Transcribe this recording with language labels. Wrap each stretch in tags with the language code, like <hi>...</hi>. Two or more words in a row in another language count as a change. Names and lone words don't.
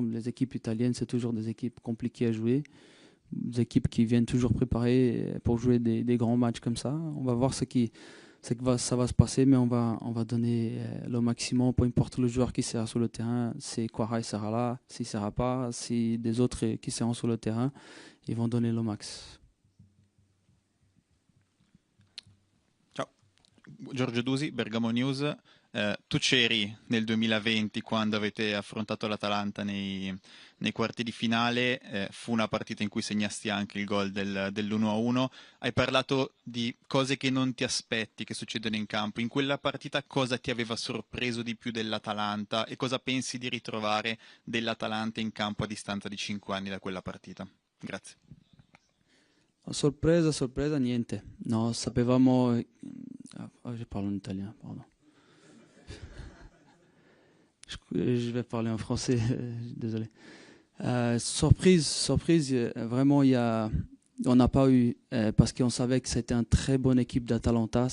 <fr>Les équipes italiennes, c'est toujours des équipes compliquées à jouer, des équipes qui viennent toujours préparer pour jouer des grands matchs comme ça. On va voir ça va se passer, mais on va donner le maximum, peu importe le joueur qui sera sur le terrain. Si Quarai sera là, s'il ne sera pas, si des autres qui seront sur le terrain, ils vont donner le max.</fr> <it>Ciao, Giorgio Dusi, Bergamo News. Tu c'eri nel 2020 quando avete affrontato l'Atalanta nei quarti di finale, fu una partita in cui segnasti anche il gol dell'1-1. Hai parlato di cose che non ti aspetti che succedono in campo. In quella partita cosa ti aveva sorpreso di più dell'Atalanta e cosa pensi di ritrovare dell'Atalanta in campo a distanza di 5 anni da quella partita? Grazie. Sorpresa, niente. No, sapevamo...</it> <fr>je parle en italien, pardon. Je vais parler en français, désolé. Surprise, vraiment, on n'a pas eu, parce qu'on savait que c'était une très bonne équipe d'Atalanta.</fr>